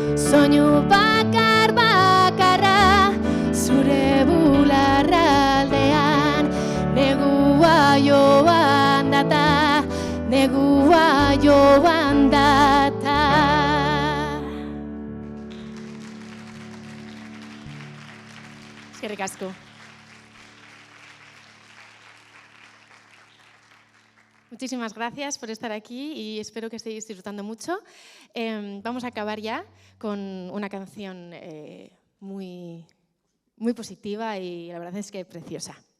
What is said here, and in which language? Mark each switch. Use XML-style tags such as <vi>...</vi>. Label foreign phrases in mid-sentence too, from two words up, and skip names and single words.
<eu>soinu bakar bakarra, zure bularraldean, negua joan data, negua joan data. Eskerrik asko.</eu> <es>Muchísimas gracias por estar aquí y espero que estéis disfrutando mucho. Vamos a acabar ya con una canción muy positiva y la verdad es que preciosa.</es>